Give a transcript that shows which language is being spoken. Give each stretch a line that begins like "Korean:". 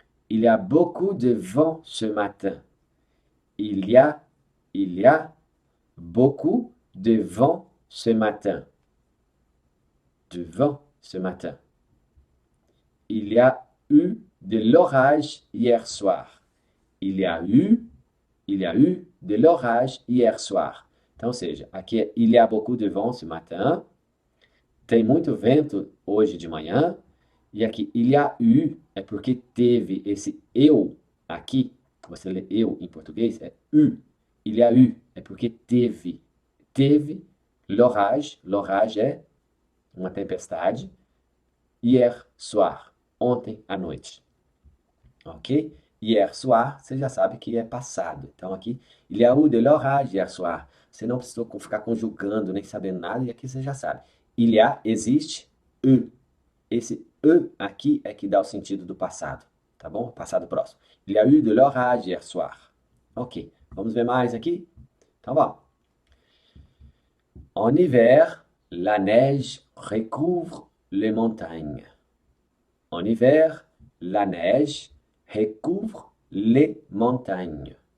French: Il y a beaucoup de vent ce matin. Il y a beaucoup de vent ce matin. De vent ce matin. Il y a eu de l'orage hier soir. Il y a eu de l'orage hier soir.
Portuguese: Então, ou seja, aqui é
French: il y a beaucoup de vent ce matin.
Portuguese: Tem muito vento hoje de manhã. E aqui,
French: il y a eu,
Portuguese: é porque teve esse eu aqui. Você lê eu em português, é eu.
French: Il y a eu,
Portuguese: é porque teve. Teve l'orage. L'orage é uma tempestade.
French: Hier soir,
Portuguese: ontem à noite. Ok?
French: Hier soir,
Portuguese: você já sabe que é passado. Então aqui,
French: il y a eu de l'orage hier soir.
Portuguese: Você não precisou ficar conjugando, nem sabendo nada, e aqui você já sabe.
French: Il y a,
Portuguese: existe, eu. Esse e aqui é que dá o sentido do passado, tá bom? Passado próximo.
French: Il y a eu de l'orage hier soir.
Portuguese: Ok, vamos ver mais aqui? Então vamos.
French: En hiver, la neige recouvre les montagnes. En hiver, la neige recouvre les montagnes.